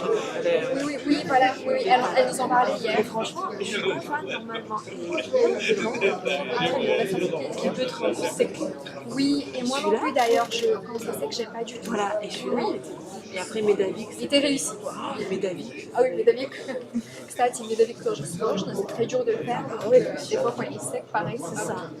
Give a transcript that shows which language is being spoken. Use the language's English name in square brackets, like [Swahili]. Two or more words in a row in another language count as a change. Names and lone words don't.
[French] Oui, voilà, oui, elle nous en parlait hier. Et franchement, je suis pas fan normalement. Il peut être sec. Oui, et moi non plus d'ailleurs, quand ça sec, j'aime pas du tout. Voilà, et celui-là, et après Medavik. Il était réussi. Medavik. Ah oui, Medavik. [Russian] Кстати, Медовик тоже сложно, [French] c'est très dur de le faire. Des fois, quand il est sec, pareil, c'est ça.